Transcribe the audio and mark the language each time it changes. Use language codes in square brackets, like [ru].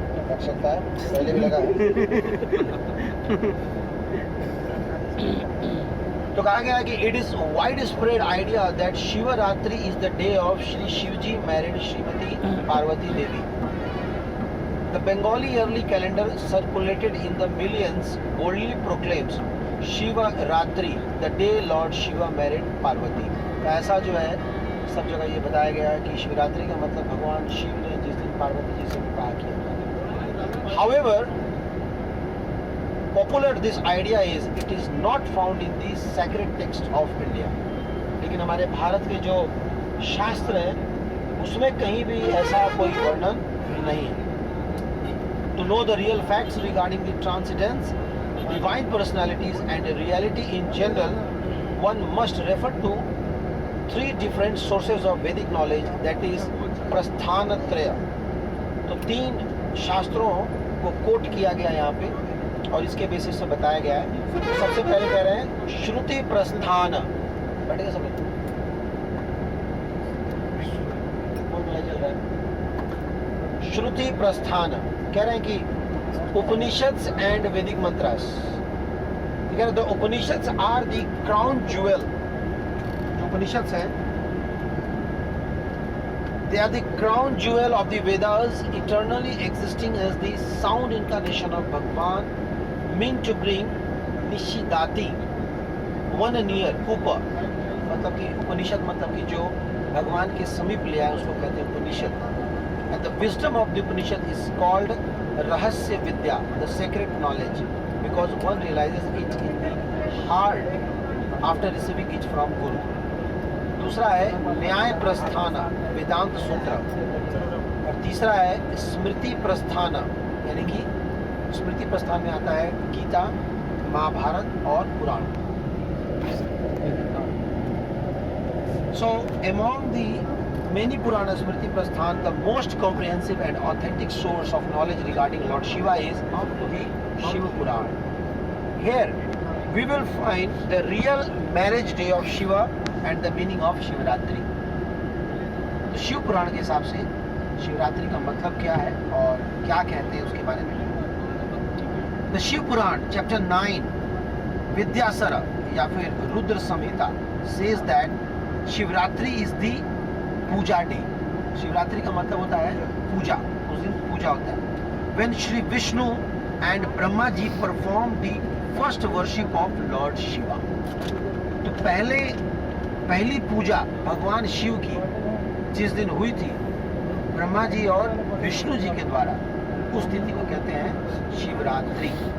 [hi] लग सकता है, पहले भी लगा है। तो कहा गया है कि [en] It is wide spread idea that Shivratri is the day of Shri Shivji married Shrimati Parvati Devi. The Bengali yearly calendar circulated in the millions boldly proclaims Shiva Ratri, the day Lord Shiva married Parvati। [hi] ऐसा जो है सब जगह ये बताया गया है कि शिवरात्रि का मतलब भगवान शिव ने जिस दिन पार्वती जी से विवाह किया। [en] However, popular this idea is it is not found in the sacred text of India। [hi] लेकिन हमारे भारत के जो शास्त्र हैं उसमें कहीं भी ऐसा कोई वर्णन नहीं है। [en] To know the real facts regarding the transcendence, divine personalities and reality in general, one must refer to three different sources of Vedic knowledge, that is Prasthanatraya. [hi] तो तीन शास्त्रों को कोट किया गया यहाँ पे और इसके बेसिस पे बताया गया है। सबसे पहले कह रहे हैं श्रुति प्रस्थान। बैठेगा सब? चल रहा है श्रुति प्रस्थान। कह रहे हैं कि [en] Upanishads and Vedic mantras, the Upanishads are the crown jewel. [hi] जो उपनिषद्स हैं [en] They are the crown jewel of the Vedas, eternally existing as the sound incarnation of Bhagwan, mean to bring निशिदाति one near ऊपर। [hi] मतलब कि उपनिषद मतलब कि जो भगवान के समीप ले आए उसको कहते हैं उपनिषद। [en] And the wisdom of the Upanishad is called Rahasya Vidya, the sacred knowledge, because one realizes it in the heart after receiving it from Guru. [hi] दूसरा है न्याय प्रस्थान, वेदांत सूत्र। और तीसरा है स्मृति प्रस्थान, यानी कि स्मृति प्रस्थान में आता है गीता, महाभारत और पुराण। [en] So among the many Purana Smriti Prasthan, the most comprehensive and authentic source of knowledge regarding Lord Shiva is the Shiva Purana. Here we will find the real marriage day of Shiva and the meaning of Shivaratri. [hi] तो शिव पुराण के हिसाब से शिवरात्रि का मतलब क्या है और क्या कहते हैं उसके बारे में। [en] The Shiva Purana chapter 9 Vidyasar [hi] या फिर [en] Rudra Samhita says that Shivratri is the puja day. [hi] Shivratri का मतलब होता है पूजा, उस दिन पूजा होता है। [en] When Shri Vishnu and Brahma ji performed the first worship of Lord Shiva। [hi] तो पहली पूजा भगवान शिव की जिस दिन हुई थी ब्रह्मा जी और विष्णु जी के द्वारा, उस तिथि को कहते हैं शिवरात्रि।